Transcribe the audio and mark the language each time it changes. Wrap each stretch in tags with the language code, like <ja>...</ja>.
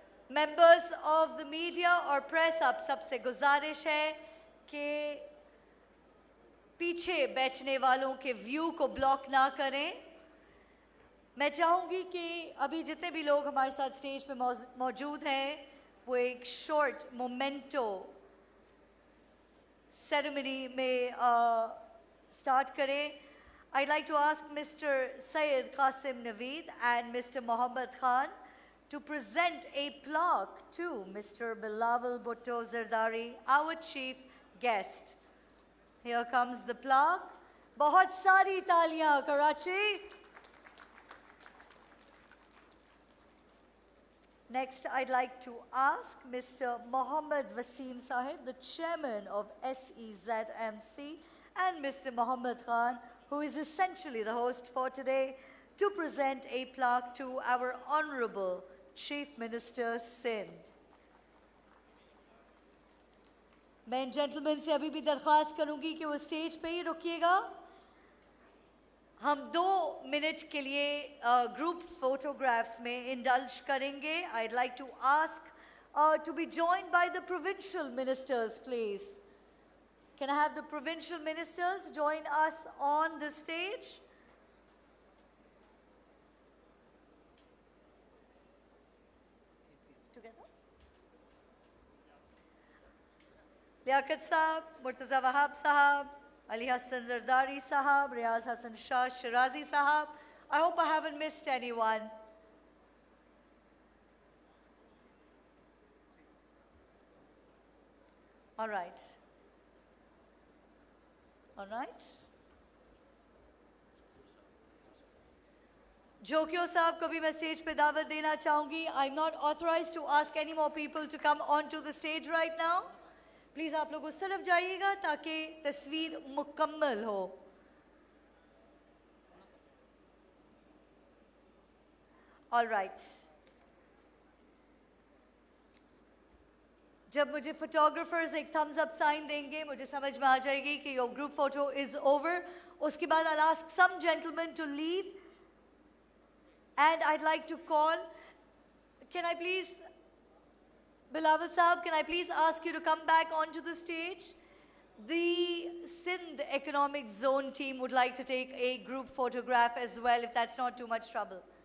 <en>Members of the media or press,</en> <hi>आप सबसे गुजारिश है कि पीछे बैठने वालों के व्यू को ब्लॉक ना करें। मैं चाहूँगी कि अभी जितने भी लोग हमारे साथ स्टेज पे मौजूद हैं, वो एक शॉर्ट मोमेंटो सेरेमनी में स्टार्ट करें।</hi> <en>I'd like to ask Mr. Syed Qasim Naveed and Mr. Mohammed Khan to present a plaque to Mr. Bilawal Bhutto Zardari, our chief guest. Here comes the plaque.</en> <hi>बहुत सारी तालियां Karachi.</hi> <en>Next, I'd like to ask Mr. Mohammed Wasim Sahib, the chairman of SEZMC, and Mr. Mohammed Khan, who is essentially the host for today, to present a plaque to our Honorable Chief Minister Sindh.</en> <hi>मैं इन gentleman से अभी भी दरख्वास्त करूंगी कि वो stage पे ही रुकिएगा। हम 2 मिनट के लिए ग्रुप फोटोग्राफ्स में इंडल्ज करेंगे।</hi> <en>I'd like to ask to be joined by the provincial ministers, please. Can I have the provincial ministers join us on the stage? Together? Liaquat Sahab, Murtaza Wahab Sahab, Ali Hassan Zardari Sahab, Riaz Hassan Shah Shirazi Sahab. I hope I haven't missed anyone. All right. All right.</en> <hi>जोकियो साहब को भी मैं stage पे दावत देना चाहूंगी.</hi> <en>I'm not authorized to ask any more people to come onto the stage right now.</en> <hi>Please आप लोग उस तरफ जाइएगा ताकि तस्वीर मुकम्मल हो.</hi> <en>All right.</en> <hi>जब मुझे फोटोग्राफर्स एक थम्स अप साइन देंगे, मुझे समझ में आ जाएगी कि</hi> <en>Your group photo is over.</en> <hi>उसके बाद</hi> <en>I'll ask some gentlemen to leave, and I'd like to call. Can I please, Bilawal Sahab, can I please ask you to come back onto the stage? The Sindh Economic Zone team would like to take a group photograph as well, if that's not too much trouble.</en>